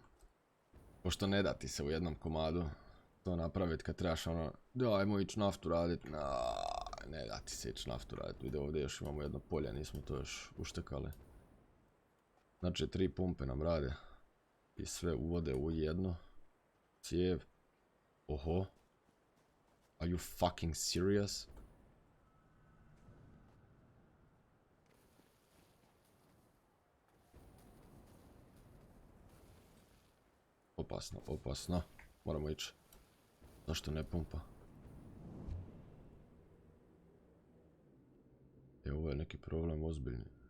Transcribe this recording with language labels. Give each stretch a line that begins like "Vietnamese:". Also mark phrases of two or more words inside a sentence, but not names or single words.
Croatian: Pošto ne da ti se u jednom komadu to napraviti kad trebaš ono, da ajmo ići naftu radit, ne da ti se ići naftu radit, vidi ovdje još imamo jedno polje, nismo to još uštekali. Znači 3 pumpe nam rade i sve uvode u jedno cijev.
English: Oho, are you fucking serious?
Croatian: Opasno, opasno, moramo ići. Zašto ne pumpa? Ovo je neki problem ozbiljni.